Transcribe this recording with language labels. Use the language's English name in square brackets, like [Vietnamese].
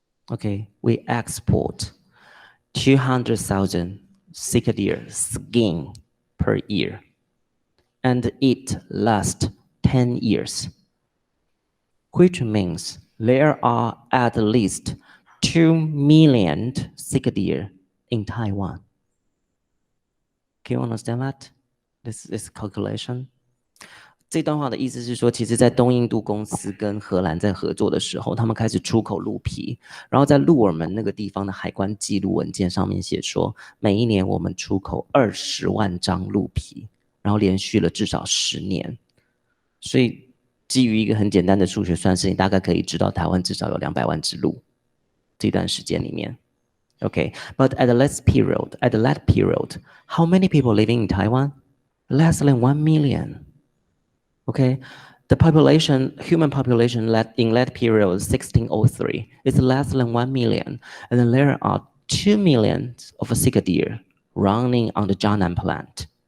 [English] Okay, we export 200,000 Sika deer skin per year, and it lasts 10 years, which means there are at least 2 million Sika deer in Taiwan. Can you understand that? This calculation. [Chinese] 这段话的意思是说，其实在东印度公司跟荷兰在合作的时候，他们开始出口鹿皮，然后在鹿耳门那个地方的海关记录文件上面写说，每一年我们出口20万张鹿皮，然后连续了至少10年。所以基于一个很简单的数学算式，你大概可以知道台湾至少有200万只鹿。这段时间里面 [English] ，OK， but at that period, how many people living in Taiwan? Less than 1 million. Okay, the human population in that period, 1603, is less than 1 million, and then there are 2 million of Sika deer running on the Jianan plant.